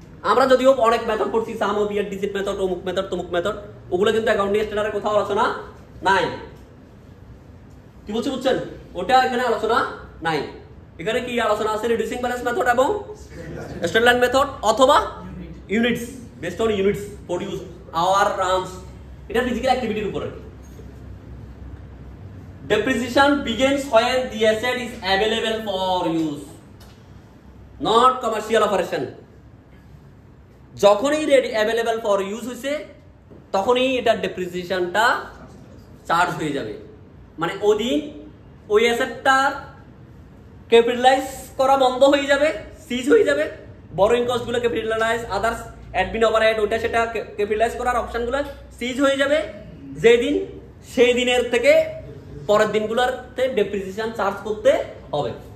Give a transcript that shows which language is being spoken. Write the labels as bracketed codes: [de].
[bn] আমরা যদিও অনেক মেথড পড়ছি, সাম অফ ইয়ার ডিজিট মেথড, অমুক মেথড, তমুক মেথড, ওগুলো কিন্তু অ্যাকাউন্টিং স্ট্যান্ডার্ডে কোথাও আলোচনা নাই। কি বলছি বুঝছেন? ওটা এখানে আলোচনা নাই। এখানে কি আলোচনা আছে, রিডিউসিং ব্যালেন্স মেথড এবং স্ট্রেট লাইন মেথড অথবা units, based on units produce, hour, runs, এটা ফিজিক্যাল অ্যাক্টিভিটির উপরে। [en] Depreciation begins when the asset is available for use, not commercial operation. [bn] যখনই অ্যাভেলেবল ফর ইউজ হয়েছে তখনই এটা ডেপ্রিসিয়েশনটা চার্জ হয়ে যাবে। মানে ওদিন ওই অ্যাসেটটার ক্যাপিটালাইজ করা বন্ধ হয়ে যাবে, সিজ হয়ে যাবে, borrowing কস্টগুলো capitalise, others admin overhead, ওইটা সেটা ক্যাপিটালাইজ করার অপশনগুলো সিজ হয়ে যাবে যেই দিন, সেই দিনের থেকে পরের দিনগুলোতে ডেপ্রিসিয়েশন চার্জ করতে হবে।